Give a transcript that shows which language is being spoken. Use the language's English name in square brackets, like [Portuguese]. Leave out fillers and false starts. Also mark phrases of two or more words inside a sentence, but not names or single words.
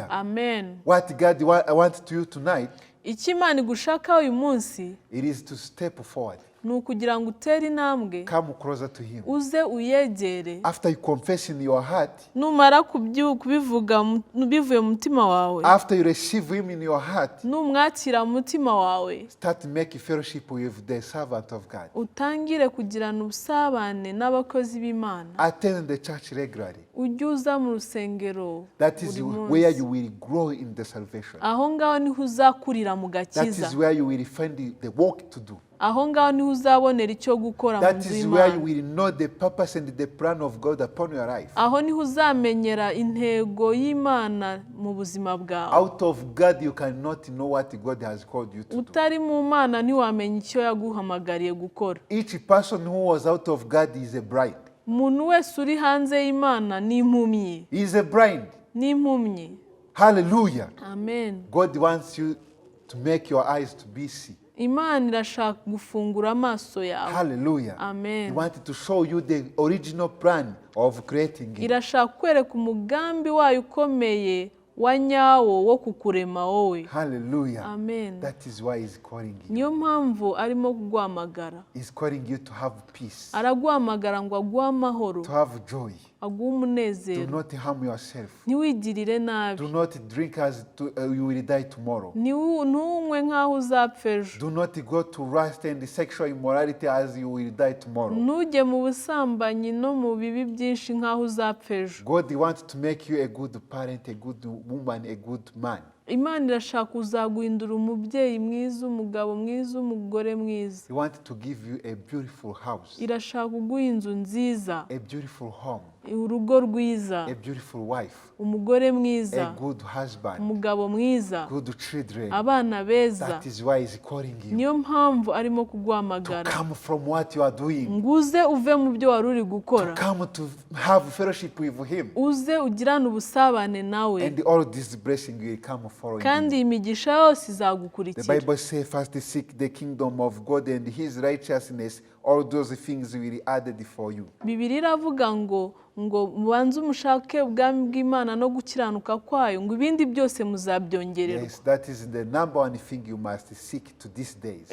[English] Amen. What God wants to you tonight, [Kinyarwanda] icyo Imana igushaka uyu munsi [English] it is to step forward. [Kinyarwanda] ni ukugira ngo utere intambwe, [English] Come closer to him. [Kinyarwanda] uze uyegere. [English] After you confess in your heart, [Kinyarwanda] numara kubivuga bivuye mu mutima wawe, [English] after you receive him in your heart, [Kinyarwanda] numwakira mu mutima wawe, [English] start making fellowship with the servant of God. [Kinyarwanda] utangire kugirana ubusabane n'abakozi b'Imana. [English] Attend the church regularly. [Kinyarwanda] ujye uza mu rusengero [English] That is [Kinyarwanda] buri munsi. [English] where you will grow in the salvation. [Kinyarwanda] aho ngaho niho uzakurira mu [English] That [Kinyarwanda] gakiza. [English] is where you will find the work to do. [Kinyarwanda] aho ngaho niho uzabonera icyo gukora mu [English] That [Kinyarwanda] nzu [English] is where you [Kinyarwanda] y'Imana. [English] will know the purpose and the plan of God upon your life. [Kinyarwanda] aho niho uzamenyera intego y'Imana mu buzima bwawe. [English] Out of God, you cannot know what God has called you to do. [Kinyarwanda] utari mu Mana ntiwamenya icyo yaguhamagariye gukora. [English] Each person who was out of God is a bride. [Kinyarwanda] umuntu wese uri hanze y'Imana ni impumyi. [English] He is a bride. [Kinyarwanda] ni impumyi. [English] Hallelujah. Amen. God wants you to make your eyes to be see. [Kinyarwanda] Imana irashaka gufungura amaso yawe. [English] Hallelujah. Amen. He wanted to show you the original plan of creating it. [Kinyarwanda] irashaka kwereka umugambi wayo ukomeye wa nyawo wo kukurema wowe. [English] Hallelujah. Amen. That is why he's calling you. [Kinyarwanda] niyo mpamvu arimo kuguhamagara. [English] He's calling you to have peace, [Kinyarwanda] araguhamagara ngo aguhe amahoro, [English] to have joy, [Kinyarwanda] aguha [English] Do [Kinyarwanda] umunezero. [English] not harm yourself. [Kinyarwanda] Ntiwigirire nabi. [English] Do not drink as you will die tomorrow. [Kinyarwanda] Ntunywe nk'aho uzapfa ejo. [English] Do not go to lust and sexual immorality as you will die tomorrow. [Kinyarwanda] Ntujye mu busambanyi no mu bibi byinshi nk'aho uzapfa ejo. [English] God wants to make you a good parent, a good woman, a good man. [Kinyarwanda] Imana irashaka kuzaguhindura umubyeyi mwiza, umugabo mwiza, umugore mwiza. [English] He wants to give you a beautiful house, [Kinyarwanda] Irashaka kuguha inzu nziza, [English] a beautiful home, [Kinyarwanda] urugo rwiza, [English] a beautiful wife, [Kinyarwanda] umugore mwiza, [English] a good husband, [Kinyarwanda] umugabo mwiza, [English] good children. [Kinyarwanda] abana beza. [English] That is why he's calling you [Kinyarwanda] Niyo mpamvu arimo [English] to [Kinyarwanda] kuguhamagara [English] come from what you are doing, [Kinyarwanda] ngo uze uve mu byo wari uri gukora, [English] to come to have fellowship with him. [Kinyarwanda] uze ugirane ubusabane nawe, [English] And all this blessing will come following [Kinyarwanda] kandi [English] you. [Kinyarwanda] iyi migisha yose [English] The [Kinyarwanda] izagukurikira. [English] Bible says, first seek the kingdom of God and his righteousness, all those things will be added for you. [Kinyarwanda] Bibiliya iravuga ngo mubanze umushake ubwami bw'Imana no gukiranuka kwayo, ngo ibindi byose muzabyongererwa. [English] Yes, that is the number one thing you must seek to these days.